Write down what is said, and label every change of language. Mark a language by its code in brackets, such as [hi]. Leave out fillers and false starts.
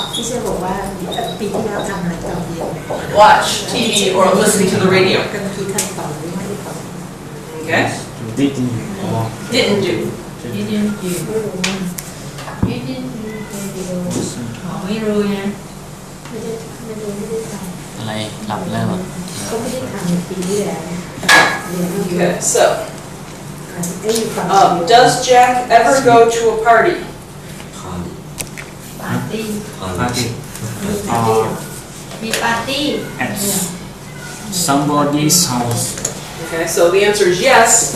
[th] พี่เชื่อบอกว่าปีที่แล้วทำอะไรตอนเย็น [en] watch TV or listen to the radio. [th] กลางคืนท่านตอบหรือไม่ได้ตอบ [en] Okay? Didn't or Didn't do. you didn't do you didn't do radio [th] ไม่รู้นะ ไม่ได้ทำ อะไรหลับแล้ว ก็ไม่ได้ทำในปีที่แล้วเรียนที่เย [en] Okay, อะ so, [th] ได้อยู่ฝั่งเดียว [en] does Jack ever go to a party? Party. ปาร์ตี้ Party. [th] มีปาร์ตี้ [en] At somebody's house. Okay, so the answer is yes.